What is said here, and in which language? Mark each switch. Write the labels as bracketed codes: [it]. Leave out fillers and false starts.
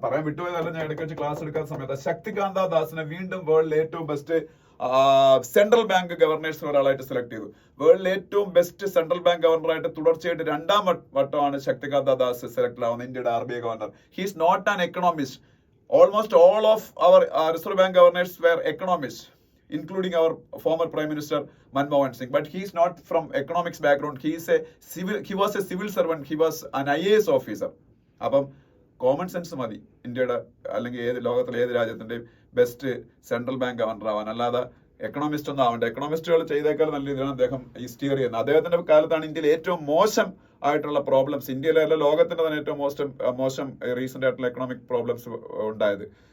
[ml] പറയാൻ വിട്ടുപോയതല്ല, ഞാൻ ഇടയ്ക്ക് വെച്ച് ക്ലാസ് എടുക്കുന്ന സമയത്ത് ശക്തികാന്ത ദാസിനെ വീണ്ടും വേൾഡിലെ ഏറ്റവും ബെസ്റ്റ് സെൻട്രൽ ബാങ്ക് ഗവർണേഴ്സ് ഒരാളായിട്ട് സെലക്ട് ചെയ്തു. വേൾഡിലെ ഏറ്റവും ബെസ്റ്റ് സെൻട്രൽ ബാങ്ക് ഗവർണറായിട്ട് തുടർച്ചയായിട്ട് 2ാം വട്ടമാണ് ശക്തികാന്ത ദാസ് സെലക്ട് ആവുന്നത്, ഇന്ത്യയുടെ RBI governor. [en] He's not an economist. Almost all of our reserve bank governors were economist. including our former Prime Minister Manmohan Singh. But he is not from economics background. He was a civil servant. He was an IAS officer. [ml] അപ്പം common sense മതി ഇന്ത്യയുടെ അല്ലെങ്കിൽ ലോകത്തിലെ ഏത് രാജ്യത്തിന്റെയും best central bank governor ആവാൻ. അല്ലാതെ economist ഒന്നും ആവണ്ട. എക്കണോമിസ്റ്റുകൾ ചെയ്തേക്കാൾ നല്ല രീതിയിലാണ് അദ്ദേഹം ഈ സ്റ്റിയർ ചെയ്യുന്നത്. അദ്ദേഹത്തിന്റെ കാലത്താണ് ഇന്ത്യയിൽ ഏറ്റവും മോശം ആയിട്ടുള്ള പ്രോബ്ലംസ്, ഇന്ത്യയിലെ അല്ല ലോകത്തിന്റെ തന്നെ ഏറ്റവും മോശം റീസെന്റ് ആയിട്ടുള്ള എക്കണോമിക് പ്രോബ്ലംസ് ഉണ്ടായത്.